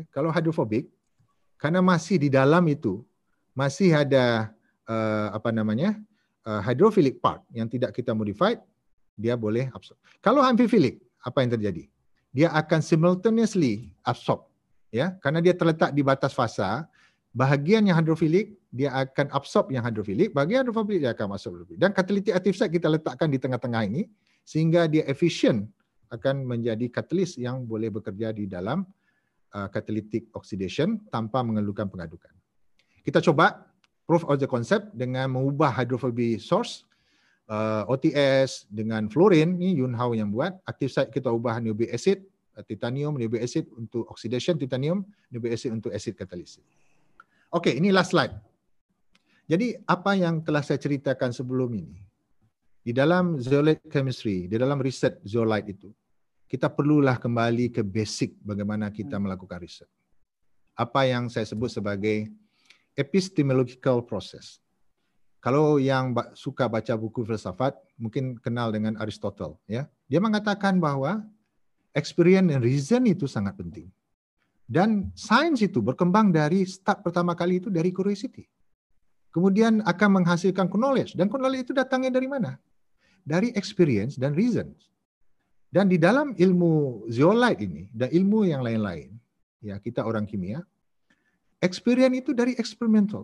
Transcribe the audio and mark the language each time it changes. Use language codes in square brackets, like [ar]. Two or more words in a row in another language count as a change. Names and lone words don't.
[id] Kalau hydrophobic, karena masih di dalam itu masih ada [en] hydrophilic part [id] yang tidak kita modified, dia boleh absorb. Kalau amphiphilic, apa yang terjadi? Dia akan [en] simultaneously absorb, [id] ya, karena dia terletak di batas fasa. Bahagian yang hydrophilic dia akan absorb yang hydrophilic, bahagian hydrophilic dia akan masuk. Dan [en] catalytic active site [id] kita letakkan di tengah-tengah ini sehingga dia efisien akan menjadi katalis yang boleh bekerja di dalam [en] catalytic oxidation [id] tanpa mengeluarkan pengadukan. Kita coba [en] proof of the concept [id] dengan mengubah [en] hydrophobic source [id] OTS dengan fluorine, ni Yun Hao yang buat. [en] Active site [id] kita ubah [en] nucleic acid, [id] titanium, [en] nucleic acid [id] untuk oxidation titanium, [en] nucleic acid [id] untuk [en] acid catalysis. [id] Okey, ini [en] last slide. [id] Jadi apa yang telah saya ceritakan sebelum ini, di dalam [en] zeolite chemistry, [id] di dalam riset zeolite itu, kita perlulah kembali ke basic bagaimana kita melakukan riset. Apa yang saya sebut sebagai [en] epistemological process. [id] Kalau yang suka baca buku filsafat, mungkin kenal dengan Aristotle. Ya, dia mengatakan bahwa [en] experience and reason [id] itu sangat penting. Dan sains itu berkembang dari start pertama kali itu dari curiosity. Kemudian akan menghasilkan knowledge. Dan knowledge itu datangnya dari mana? Dari experience dan reason. Dan di dalam ilmu zeolite ini, dan ilmu yang lain-lain, ya kita orang kimia, experience itu dari experimental.